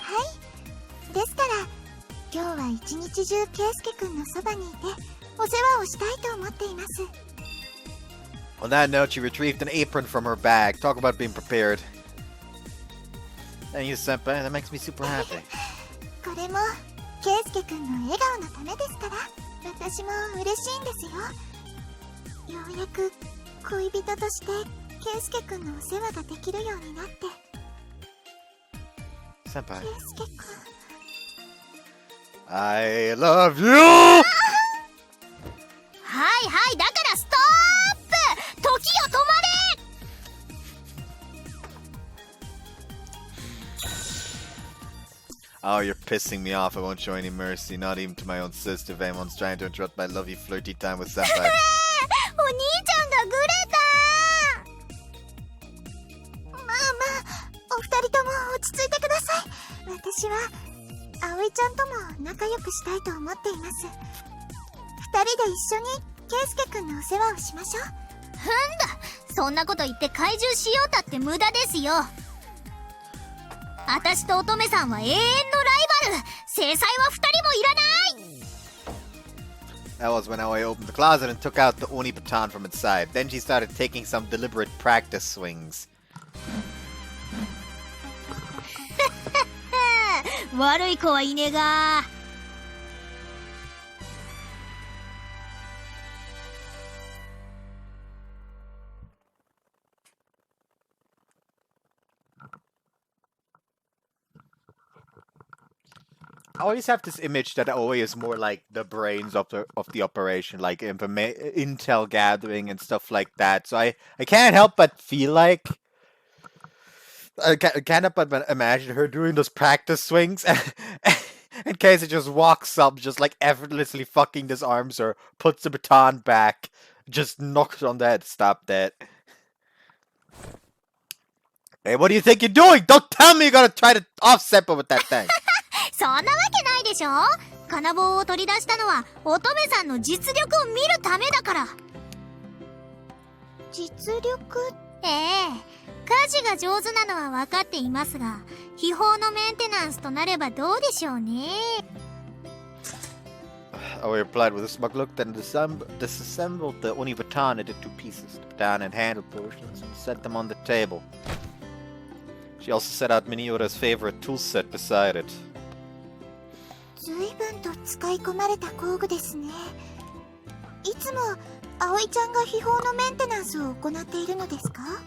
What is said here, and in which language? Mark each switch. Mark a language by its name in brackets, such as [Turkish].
[Japanese] はい。ですから、今日は一日中ケイスケくんのそばにいて、お世話をしたいと思っています。 [English] On that note, she retrieved an apron from her bag. Talk about being prepared. Thank you, Senpai. That makes me super happy. [Japanese] これもケイスケくんの笑顔のためですから、私も嬉しいんですよ。ようやく恋人としてケイスケくんのお世話ができるようになって。 [English] Senpai. [Japanese] ケイスケくん。 [English] I love you! [Japanese] はいはい、だからストップ！時よ止まれ！ [English] Oh, you're pissing me off. I won't show any mercy, not even to my own sister if anyone's trying to interrupt my lovey flirty time with Senpai. [Japanese] お兄ちゃんがグレた！まあまあ、お二人とも落ち着いてください。私は葵ちゃんとも仲良くしたいと思っています。二人で一緒にケイスケくんのお世話をしましょう。ふんだ、そんなこと言って懐柔しようたって無駄ですよ。私と乙女さんは永遠のライバル。制裁は二人もいらない。 [English] That was when Aoi opened the closet and took out the Oni baton from inside. Then she started taking some deliberate practice swings. [Japanese] 悪い子はいねが。 [English] I always have this image that Aoi is more like the brains of the operation, like intel gathering and stuff like that. So I can't help but feel like I can't help but imagine her doing those practice swings, and Casey just walks up, just like effortlessly fucking disarms her, puts the baton back, just knocks on the head. Stop that. Hey, what do you think you're doing? Don't tell me you're gonna try to offset with that thing. [Japanese] そんなわけないでしょ。金棒を取り出したのは乙女さんの実力を見るためだから。実力？ええ、家事が上手なのは分かっていますが、秘宝のメンテナンスとなればどうでしょうね。 [English] Aoi replied with a smug look, then disassembled the Oni baton into two pieces, the baton and handle portions, and set them on the table. She also set out Miniura's favorite tool set beside it. [Japanese] 随分と使い込まれた工具ですね。いつも葵ちゃんが秘宝のメンテナンスを行っているのですか？